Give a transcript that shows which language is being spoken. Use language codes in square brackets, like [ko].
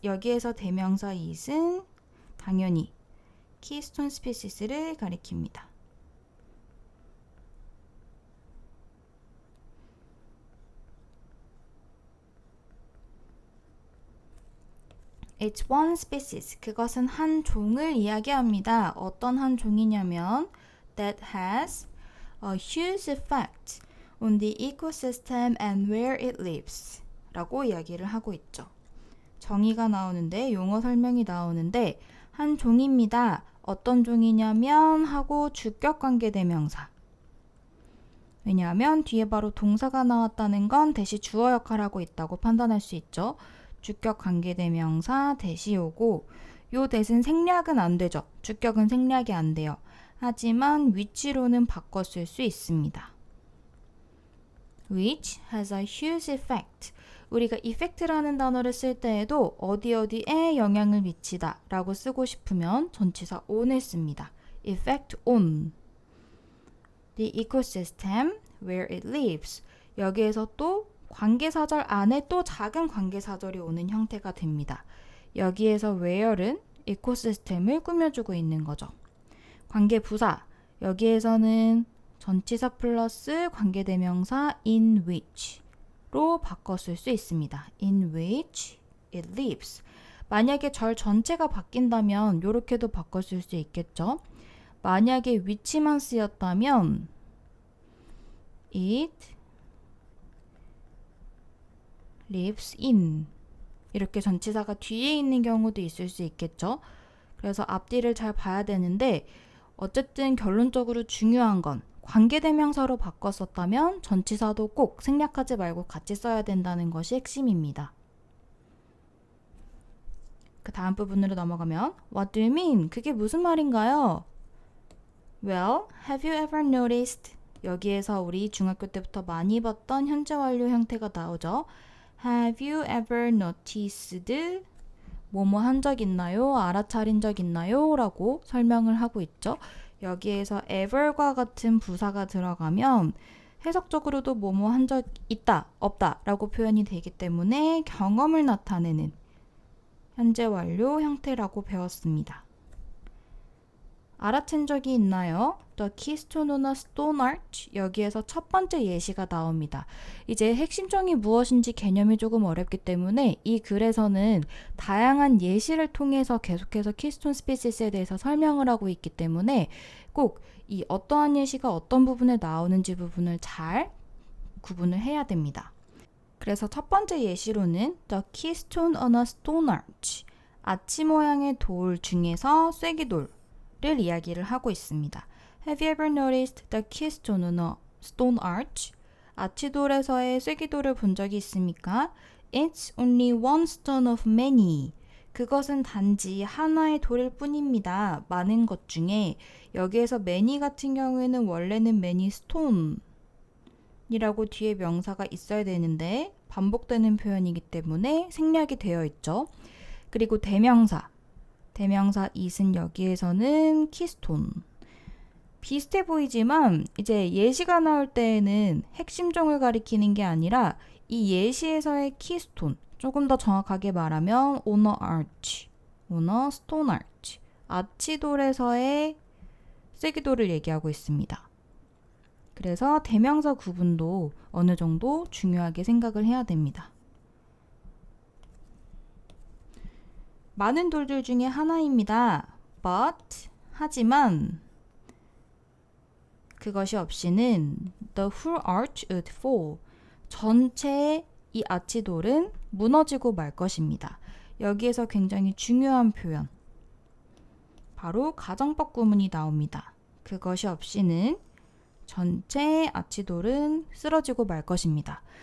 [ko] 여기에서 대명사 it은 당연히 키스톤 스피시스를 가리킵니다. [en] It's one species. [ko] 그것은 한 종을 이야기합니다. 어떤 한 종이냐면 [en] that has a huge effect on the ecosystem and where it lives [ko] 라고 이야기를 하고 있죠. 정의가 나오는데 용어 설명이 나오는데 한 종입니다. 어떤 종이냐면 하고 주격관계대명사. 왜냐하면 뒤에 바로 동사가 나왔다는 건 대시 주어 역할을 하고 있다고 판단할 수 있죠. 주격관계대명사 대시 오고 요 대신 생략은 안 되죠. 주격은 생략이 안 돼요. 하지만 위치로는 바꿔 쓸 수 있습니다. [en] which has a huge effect. [ko] 우리가 effect라는 단어를 쓸 때에도 어디에 영향을 미치다 라고 쓰고 싶으면 전치사 on을 씁니다. [en] effect on the ecosystem where it lives. [ko] 여기에서 또 관계사절 안에 또 작은 관계사절이 오는 형태가 됩니다. 여기에서 where은 이코시스템을 꾸며주고 있는 거죠. 관계부사, 여기에서는 전치사 플러스 관계대명사 in which로 바꿨을 수 있습니다. [en] in which it lives. [ko] 만약에 절 전체가 바뀐다면 이렇게도 바꿨을 수 있겠죠. 만약에 which만 쓰였다면 [en] it lives in [ko] 이렇게 전치사가 뒤에 있는 경우도 있을 수 있겠죠. 그래서 앞뒤를 잘 봐야 되는데 어쨌든 결론적으로 중요한 건 관계대명사로 바꿨었다면 전치사도 꼭 생략하지 말고 같이 써야 된다는 것이 핵심입니다. 그 다음 부분으로 넘어가면 [en] What do you mean? [ko] 그게 무슨 말인가요? [en] Well, have you ever noticed? [ko] 여기에서 우리 중학교 때부터 많이 봤던 현재 완료 형태가 나오죠. [en] Have you ever noticed? [ko] 뭐뭐 한 적 있나요? 알아차린 적 있나요? 라고 설명을 하고 있죠. 여기에서 ever과 같은 부사가 들어가면 해석적으로도 뭐뭐 한 적 있다, 없다 라고 표현이 되기 때문에 경험을 나타내는 현재 완료 형태라고 배웠습니다. 알아챈 적이 있나요? [en] The keystone on a stone arch. [ko] 여기에서 첫 번째 예시가 나옵니다. 이제 핵심정이 무엇인지 개념이 조금 어렵기 때문에 이 글에서는 다양한 예시를 통해서 계속해서 키스톤 스피시스에 대해서 설명을 하고 있기 때문에 꼭 이 어떠한 예시가 어떤 부분에 나오는지 부분을 잘 구분을 해야 됩니다. 그래서 첫 번째 예시로는 [en] The keystone on a stone arch. [ko] 아치 모양의 돌 중에서 쐐기돌 를 이야기를 하고 있습니다. [en] Have you ever noticed the keystone on a stone arch? [ko] 아치돌에서의 쐐기돌을 본 적이 있습니까? [en] It's only one stone of many. [ko] 그것은 단지 하나의 돌일 뿐입니다. 많은 것 중에 여기에서 many 같은 경우에는 원래는 many stone 이라고 뒤에 명사가 있어야 되는데 반복되는 표현이기 때문에 생략이 되어 있죠. 그리고 대명사 it은 여기에서는 키스톤. 비슷해 보이지만 이제 예시가 나올 때에는 핵심종을 가리키는 게 아니라 이 예시에서의 키스톤, 조금 더 정확하게 말하면 [en] on a arch, on a stone arch, [ko] 아치돌에서의 쐐기돌을 얘기하고 있습니다. 그래서 대명사 구분도 어느 정도 중요하게 생각을 해야 됩니다. 많은 돌들 중에 하나입니다. [en] But, [ko] 하지만 그것이 없이는 [en] the whole arch would fall. [ko] 전체의 이 아치돌은 무너지고 말 것입니다. 여기에서 굉장히 중요한 표현. 바로 가정법 구문이 나옵니다. 그것이 없이는 전체 아치돌은 쓰러지고 말 것입니다.